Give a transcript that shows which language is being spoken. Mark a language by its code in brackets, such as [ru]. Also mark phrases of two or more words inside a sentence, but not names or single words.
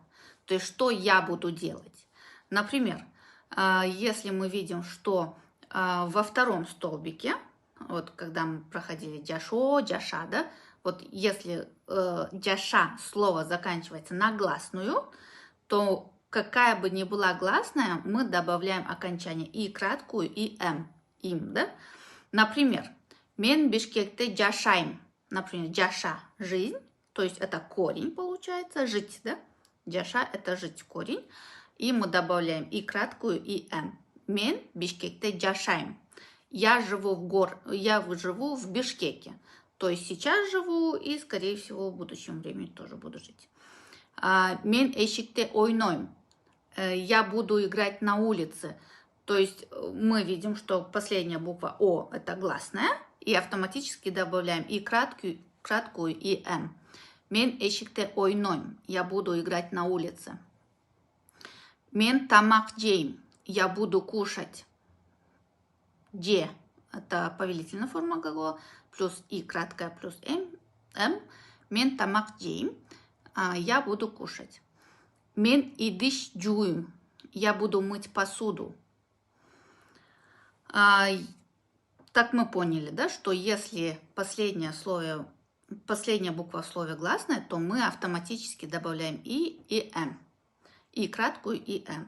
[ru] То есть, что я буду делать. Например, если мы видим, что во втором столбике, вот когда мы проходили [ky] жашо, жаша, [ru] да, вот если жаша слово заканчивается на гласную, то какая бы ни была гласная, мы добавляем окончание и краткую, и им, да. Например, [ky] мен бишкекте жашайм. [ru] Например, жаша – жизнь, то есть это корень получается, жить, да? Жаша – это жить, корень. И мы добавляем и краткую, и [ky] Мен бишкекте жашайм. [ru] Я живу в Бишкеке. То есть сейчас живу и, скорее всего, в будущем времени тоже буду жить. [ky] Мен эшикте ойнойм. [ru] Я буду играть на улице. То есть мы видим, что последняя буква О – это гласная, и автоматически добавляем и краткую, и [ky] Мен эшикте ойнойм. [ru] Я буду играть на улице. [ky] Мен тамак жейм. [ru] Я буду кушать. Же – это повелительная форма глагола, плюс и краткая, плюс [ky] Мен тамак жейм. [ru] Я буду кушать. [ky] Мен идиш жуим. [ru] Я буду мыть посуду. Так мы поняли, да, что если последняя буква в слове гласная, то мы автоматически добавляем и м, и краткую, и м.